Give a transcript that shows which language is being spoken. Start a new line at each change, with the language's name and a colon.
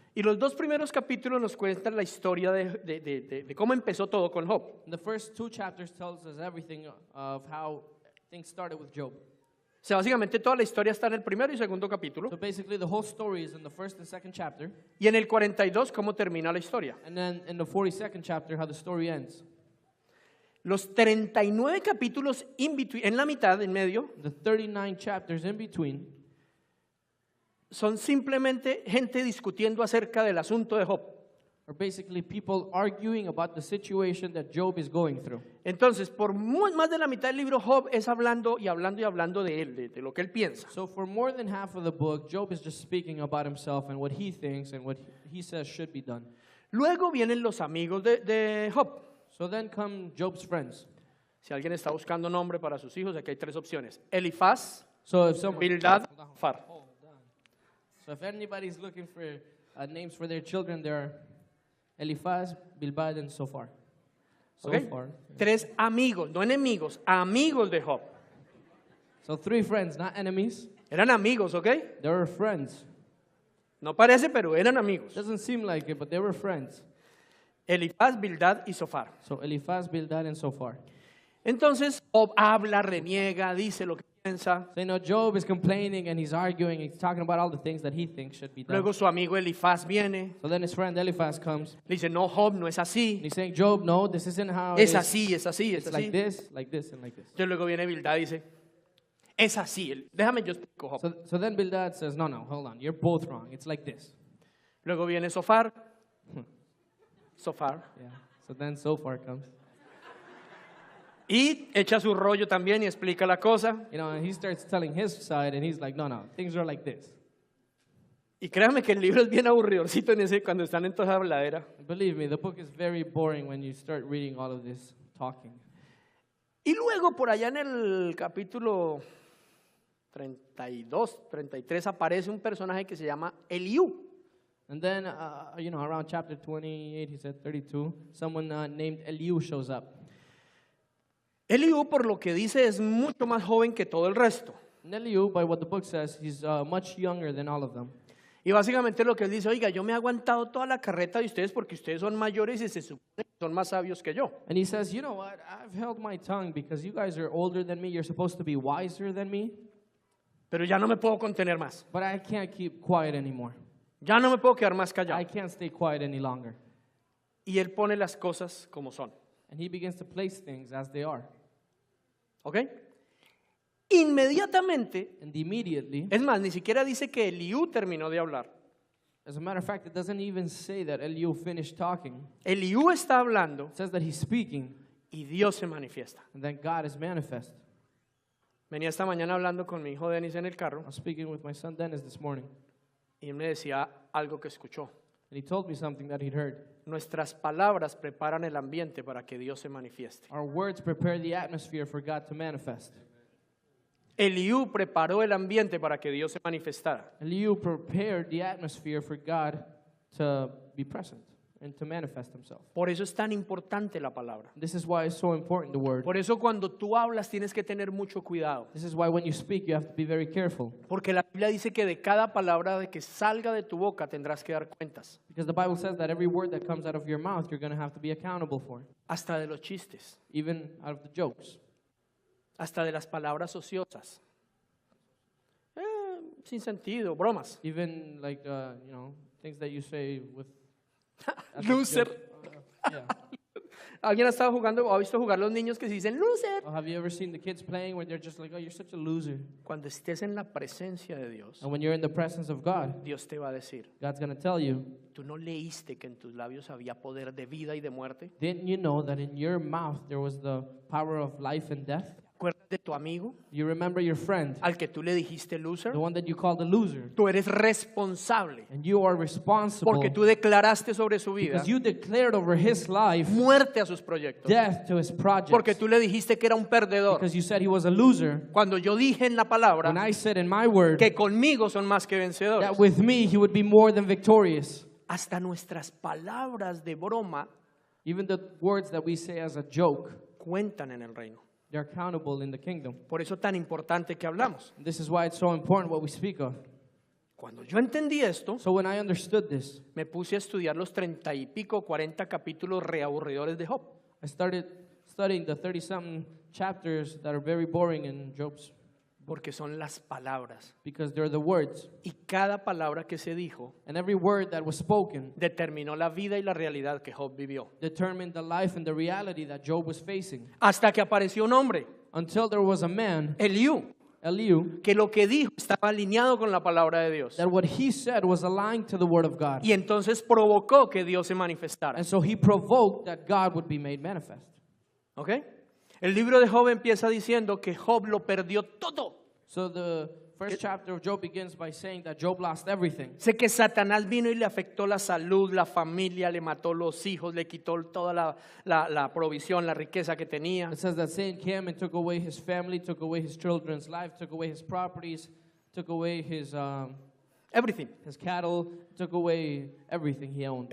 Spanish: y los dos primeros capítulos nos cuentan la historia de cómo empezó todo con Job.
English: And the first 2 chapters tells us everything of how things started with Job.
Spanish: O sea, básicamente toda la historia está en el primero y segundo capítulo.
English: So basically the whole story is in the first and second chapter,
Spanish: Y en el 42, cómo termina la historia.
English: and then in the 42nd chapter how the story ends.
Spanish: Los 39 capítulos en la mitad, en medio,
English: The 39 chapters in between
Spanish: son simplemente gente discutiendo acerca del asunto de Job.
English: are basically people arguing about the situation that Job is going through.
Spanish: Entonces, por más de la mitad del libro, Job es hablando y hablando y hablando de él, de lo que él piensa.
English: So for more than half of the book, Job is just speaking about himself and what he thinks and what he says should be done.
Spanish: Luego vienen los amigos de Job.
English: So then come Job's friends.
Spanish: Si alguien está buscando nombre para sus hijos, aquí hay 3 opciones. Elifaz,
English: So if someone,
Spanish: Bildad, Far.
English: so if anybody's looking for names for their children, there are Eliphaz, Bildad, and Zophar.
Spanish: ¿Ok?
English: Zophar.
Spanish: 3 amigos, no enemigos, amigos de Job.
English: So 3 friends, not enemies.
Spanish: Eran amigos, ¿ok?
English: They were friends.
Spanish: No parece, pero eran amigos.
English: Doesn't seem like it, but they were friends.
Spanish: Elifaz, Bildad y Sofar.
English: So Eliphaz, Bildad, and Zophar.
Spanish: Entonces, Job habla, reniega, dice lo que piensa.
English: So you know, Job is complaining and he's arguing. He's talking about all the things that he thinks should be done.
Spanish: Luego su amigo Elifaz viene.
English: So then his friend Eliphaz comes.
Spanish: Le dice, no, Job, no es
English: And
Spanish: así.
English: he's saying, Job, no, this isn't how it
Spanish: Es
English: is.
Spanish: así, es así, es
English: It's like
Spanish: así.
English: this, like this, and like this.
Spanish: Entonces luego viene Bildad y dice, es así. Déjame yo explico, Job.
English: So then Bildad says, no, hold on, you're both wrong. It's like this.
Spanish: Luego viene Sofar. Sofar.
English: Yeah. So then Zophar comes.
Spanish: Y echa su rollo también y explica la cosa.
English: You know, and he starts telling his side, and he's like, no, things are like this.
Spanish: Y créanme que el libro es bien aburridorcito en ese, cuando están en toda esa habladera.
English: Believe me, the book is very boring when you start reading all of this talking.
Spanish: Y luego por allá en el capítulo 32, 33 aparece un personaje que se llama Eliú.
English: And then, around chapter 28, he said 32, someone named Eliu shows up.
Spanish: Eliú, por lo que dice, es mucho más joven que todo el resto.
English: And Eliu, by what the book says, he's much younger than all of them.
Spanish: Y básicamente lo que él dice, oiga, yo me he aguantado toda la carreta de ustedes porque ustedes son mayores y se supone que son más sabios que yo.
English: And he says, you know what, I've held my tongue because you guys are older than me, you're supposed to be wiser than me,
Spanish: Pero ya no me puedo contener más.
English: but I can't keep quiet anymore.
Spanish: Ya no me puedo quedar más callado.
English: can't stay quiet any longer.
Spanish: Y él pone las cosas como son.
English: And he begins to place things as they are.
Spanish: ¿Ok? Inmediatamente,
English: And immediately,
Spanish: es más, ni siquiera dice que Eliú terminó de hablar.
English: as a matter of fact, it doesn't even say that Eliu finished talking.
Spanish: Eliú está hablando
English: It says that he's speaking,
Spanish: y Dios se manifiesta.
English: and then God is manifest.
Spanish: Venía esta mañana hablando con mi hijo Denis en el carro
English: I was speaking with my son Dennis this morning,
Spanish: y él me decía algo que escuchó.
English: and he told me something that he'd heard.
Spanish: Nuestras palabras preparan el ambiente para que Dios se manifieste.
English: Our words prepare the atmosphere for God to manifest.
Spanish: Eliú preparó el ambiente para que Dios se manifestara.
English: Eliu prepared the atmosphere for God to be present and to manifest himself.
Spanish: Por eso es tan importante la palabra.
English: This is why it's so important, the word.
Spanish: Por eso cuando tú hablas tienes que tener mucho cuidado.
English: This is why when you speak, you have to be very careful.
Spanish: Porque la Biblia dice que de cada palabra de que salga de tu boca tendrás que dar cuentas.
English: Because the Bible says that every word that comes out of your mouth, you're going to have to be accountable for.
Spanish: Hasta de los chistes,
English: Even out of the jokes.
Spanish: hasta de las palabras ociosas. Sin sentido, bromas.
English: Even like, things that you say with... as a Loser. joke. Yeah.
Spanish: ¿Alguien ha estado jugando o ha visto jugar los niños que se dicen loser?
English: Or have you ever seen the kids playing where they're just like, oh, you're such a loser?
Spanish: Cuando estés en la presencia de Dios,
English: And when you're in the presence of God,
Spanish: Dios te va a decir,
English: God's going to tell you,
Spanish: ¿tú no leíste que en tus labios había poder de vida y de muerte?
English: didn't you know that in your mouth there was the power of life and death?
Spanish: ¿Te acuerdas de tu amigo
English: You remember your friend,
Spanish: al que tú le dijiste loser?
English: the one that you called a loser,
Spanish: Tú eres responsable
English: and you are responsible
Spanish: porque tú declaraste sobre su vida
English: because you declared over his life
Spanish: muerte a sus proyectos.
English: death to his
Spanish: Porque
English: projects.
Spanish: tú le dijiste que era un perdedor.
English: Because you said he was a loser.
Spanish: Cuando yo dije en la
English: When
Spanish: palabra
English: I said in my word
Spanish: que conmigo son más que vencedores.
English: that with me he would be more than victorious.
Spanish: Hasta nuestras palabras de broma
English: Even the words that we say as a joke,
Spanish: cuentan en el reino.
English: they're accountable in the kingdom.
Spanish: Por eso tan importante que hablamos.
English: This is why it's so important what we speak of.
Spanish: Cuando yo entendí esto,
English: So when I understood this,
Spanish: me puse a estudiar los 30 y pico, 40 capítulos reaburridores de Job.
English: I started studying the 30-something chapters that are very boring in Job's,
Spanish: Porque son las palabras.
English: because they're the words.
Spanish: Y cada palabra que se dijo
English: And every word that was spoken
Spanish: determinó la vida y la realidad que Job vivió.
English: determined the life and the reality that Job was facing.
Spanish: Hasta que apareció un hombre,
English: Until there was a man,
Spanish: Eliú,
English: Eliu,
Spanish: que lo que dijo estaba alineado con la palabra de Dios.
English: that what he said was aligned to the word of God.
Spanish: Y entonces provocó que Dios se manifestara.
English: And so he provoked that God would be made manifest.
Spanish: ¿Ok? El libro de Job empieza diciendo que Job lo perdió todo.
English: So the first chapter of Job begins by saying that Job lost everything.
Spanish: Sé que Satanás vino y le afectó la salud, la familia, le mató los hijos, le quitó toda la provisión, la riqueza que tenía.
English: It says that Satan came and took away his family, took away his children's life, took away his properties, took away his Everything. cattle, took away everything he owned.